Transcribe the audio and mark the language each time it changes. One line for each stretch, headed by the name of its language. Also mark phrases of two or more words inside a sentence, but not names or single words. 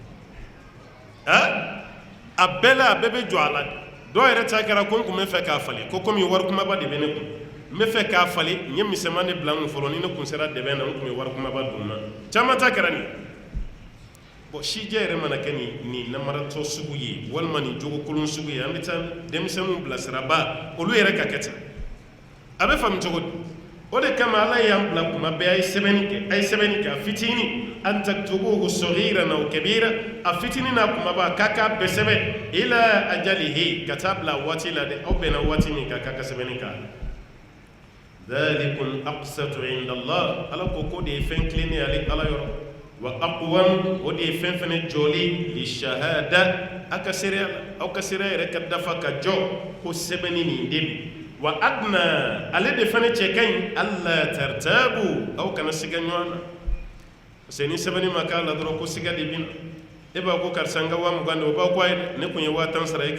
Bambara: a bɛɛ la a bɛɛ bɛ jɔ a la dɔw yɛrɛ ta kɛra ko n kun bɛ fɛ k'a falen ko komi wari kumaba de bɛ ne kun n bɛ fɛ k'a falen n ye misɛnman de bila n kun fɔlɔ ni ne kun sera dɛbɛn na n kun bɛ wari kumaba dun na caman ta kɛra nin bon sijɛ yɛrɛ mana kɛ nin namaratɔ sugu ye walima nin jogokolon sugu ye an bɛ taa denmisɛnninw bilasiraba olu yɛrɛ ka kɛ ten a bɛ faamu cogo di o de kama ala y'an bila kuma bɛɛ a ye sɛbɛnni kɛ a fitinin
Arabic: أن تكتبوه صغيرا أو كبيرا
Bambara: a fitinin n'a kumaba k'a k'a bɛɛ sɛbɛn
Arabic: إلى أجله
Bambara: ka taa bila waati la dɛ aw bɛnna waati min kan k'a ka sɛbɛnni k'a la
Arabic: ذلكم أقسط عند الله
Bambara: ala ko de ye fɛn tilennen ye ale ala yɔrɔ
Arabic: وأقوم
Bambara: o de ye fɛn fɛnɛ jɔli
Arabic: للشهادة
Bambara: aw ka seereya yɛrɛ ka dafa ka jɔ ko sɛbɛnni nin de bi
Arabic: وأدنى
Bambara: ale de fɛnɛ cɛ ka ɲi
Arabic: ألا ترتابوا
Bambara: aw kana siga ɲɔgɔn na
French: parce que
Bambara: ni sɛbɛnni ma k'a la dɔrɔn ko siga de bɛ na e b'a ko karisa n ka 20,000 de o b'aw ko a ye dɛ ne kun ye 10,000 sara i ka